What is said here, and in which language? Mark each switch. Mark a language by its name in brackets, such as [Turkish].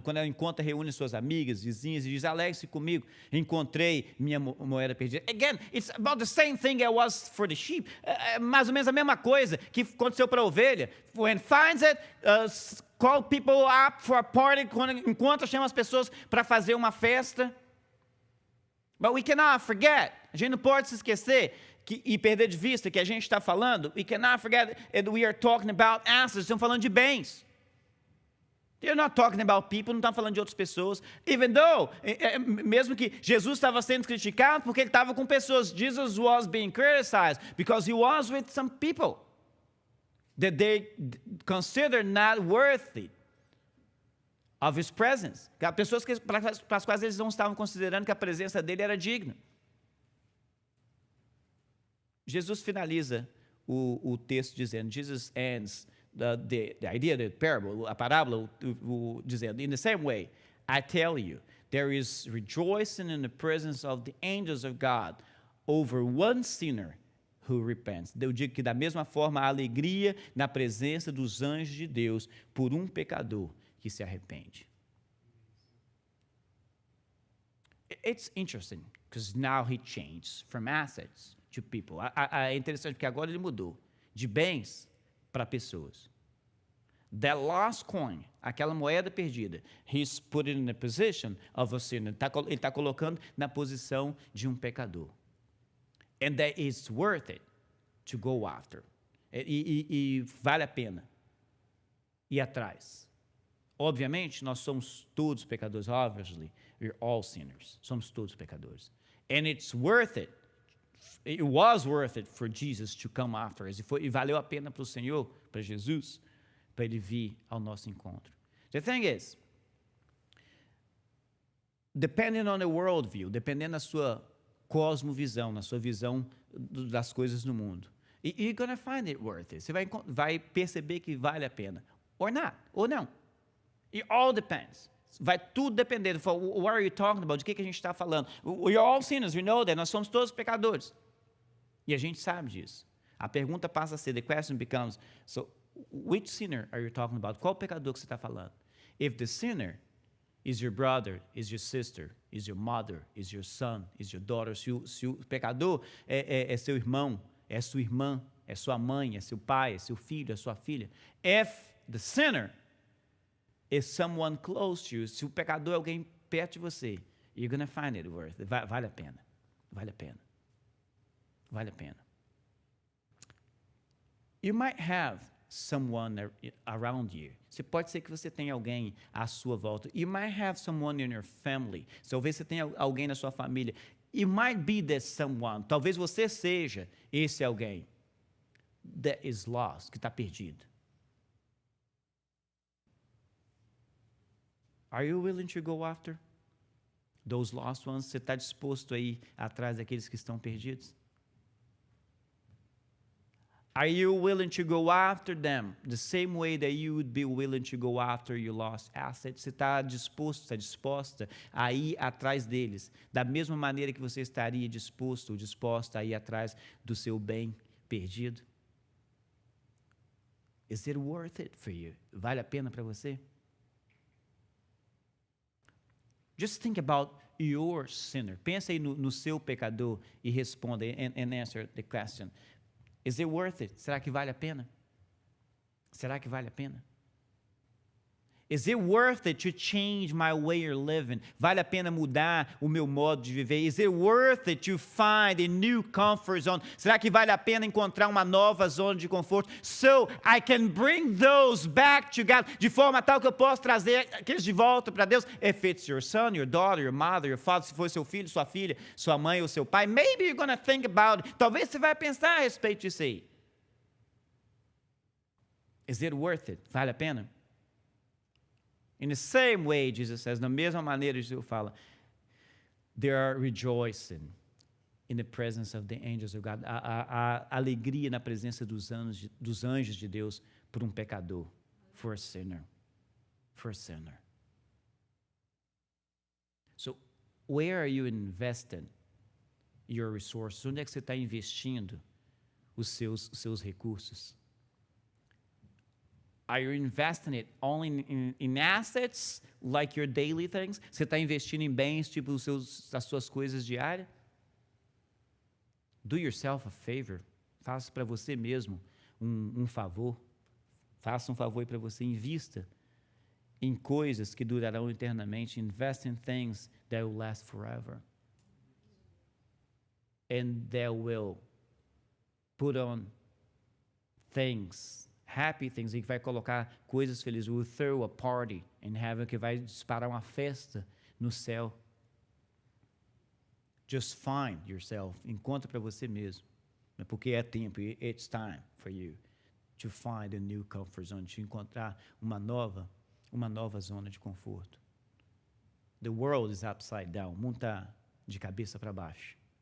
[Portuguese] Quando ela encontra, reúne suas amigas, vizinhas e diz, alegre-se comigo, encontrei minha moeda perdida. [English] Again, it's about the same thing it was for the sheep. [Portuguese] Mais ou menos a mesma coisa que aconteceu para a ovelha. [English] When finds it, call people up for a party. [Portuguese] Quando encontra, chama as pessoas para fazer uma festa. [English] But we cannot forget. [Portuguese] A gente não pode se esquecer e perder de vista que a gente está falando. [English] We cannot forget that we are talking about assets. [Portuguese] Estamos falando de bens. [English] They're not talking about people, [Portuguese] não estão falando de outras pessoas. [English] Even though, [Portuguese] mesmo que Jesus estava sendo criticado porque ele estava com pessoas. [English] Jesus was being criticized because he was with some people that they considered not worthy of his presence. [Portuguese] Pessoas para as quais eles não estavam considerando que a presença dele era digna. Jesus finaliza o texto dizendo, [English] Jesus ends the idea, the parable, [Portuguese] a parábola, dizendo, [English] in the same way, I tell you, there is rejoicing in the presence of the angels of God over one sinner who repents. [Portuguese] Eu digo que da mesma forma há alegria na presença dos anjos de Deus por um pecador que se arrepende. [English] It's interesting, because now he changed from assets to people. [Portuguese] É interessante porque agora ele mudou de bens para pessoas. [English] That lost coin, [Portuguese] aquela moeda perdida, [English] he's put it in the position of a sinner. [Portuguese] Ele está colocando na posição de um pecador. [English] And that it's worth it to go after. [Portuguese] E vale a pena ir atrás. Obviamente, nós somos todos pecadores. [English] Obviously, we're all sinners. [Portuguese] Somos todos pecadores. [English] And it's worth it. It was worth it for Jesus to come after us. [Portuguese] E valeu a pena para o Senhor, para Jesus, para ele vir ao nosso encontro. [English] The thing is, depending on the worldview, [Portuguese] dependendo da sua cosmovisão, na sua visão das coisas no mundo, [English] you're going to find it worth it. [Portuguese] Você vai perceber que vale a pena. [English] Or not, [Portuguese] ou não. [English] It all depends. [Portuguese] Vai tudo depender. [English] What are you talking about? [Portuguese] De que a gente está falando? [English] We're all sinners, we know that. [Portuguese] Nós somos todos pecadores. E a gente sabe disso. A pergunta passa a ser, [English] the question becomes, so which sinner are you talking about? [Portuguese] Qual pecador que você está falando? [English] If the sinner is your brother, is your sister, is your mother, is your son, is your daughter, [Portuguese] se o pecador é seu irmão, é sua irmã, é sua mãe, é seu pai, é seu filho, é sua filha. [English] If the sinner is someone close to you, [Portuguese] se o pecador é alguém perto de você, [English] you're going to find it worth it. [Portuguese] Vale a pena. Vale a pena. Vale a pena. [English] You might have someone around you. [Portuguese] Pode ser que você tenha alguém à sua volta. [English] You might have someone in your family. [Portuguese] Talvez você tenha alguém na sua família. [English] You might be that someone. [Portuguese] Talvez você seja esse alguém [English] that is lost, [Portuguese] que está perdido. [English] Are you willing to go after those lost ones? [Portuguese] Você está disposto a ir atrás daqueles que estão perdidos? [English] Are you willing to go after them the same way that you would be willing to go after your lost assets? [Portuguese] Você está disposto, está disposta a ir atrás deles da mesma maneira que você estaria disposto ou disposta a ir atrás do seu bem perdido? [English] Is it worth it for you? [Portuguese] Vale a pena para você? [English] Just think about your sinner. [Portuguese] Pensa aí no seu pecador e responda [English] and answer the question. Is it worth it? [Portuguese] Será que vale a pena? Será que vale a pena? [English] Is it worth it to change my way of living? [Portuguese] Vale a pena mudar o meu modo de viver? [English] Is it worth it to find a new comfort zone? [Portuguese] Será que vale a pena encontrar uma nova zona de conforto? [English] So I can bring those back to God. [Portuguese] De forma tal que eu possa trazer aqueles de volta para Deus. [English] If it's your son, your daughter, your mother, your father, [Portuguese] se for seu filho, sua filha, sua mãe ou seu pai, [English] maybe you're going to think about it. [Portuguese] Talvez você vai pensar a respeito disso aí. [English] Is it worth it? [Portuguese] Vale a pena? [English] In the same way, Jesus says, [Portuguese] na mesma maneira Jesus fala, [English] they are rejoicing in the presence of the angels of God. [Portuguese] A alegria na presença dos anjos de Deus por um pecador [English] for a sinner. For a sinner. So, where are you investing your resources? [Portuguese] Onde é que você está investindo os seus recursos? [English] Are you investing it only in assets, like your daily things? [Portuguese] Você está investindo em bens, tipo as suas coisas diárias? [English] Do yourself a favor. [Portuguese] Faça para você mesmo um favor. Faça um favor para você. Invista em coisas que durarão eternamente. [English] Invest in things that will last forever. And that will put on things, happy things, [Portuguese] que vai colocar coisas felizes. [English] Will throw a party in heaven, [Portuguese] que vai disparar uma festa no céu. [English] Just find yourself. [Portuguese] Encontra para você mesmo. Porque é tempo. [English] It's time for you to find a new comfort zone. [Portuguese] De encontrar uma nova zona de conforto. [English] The world is upside down. [Portuguese] O mundo está de cabeça para baixo.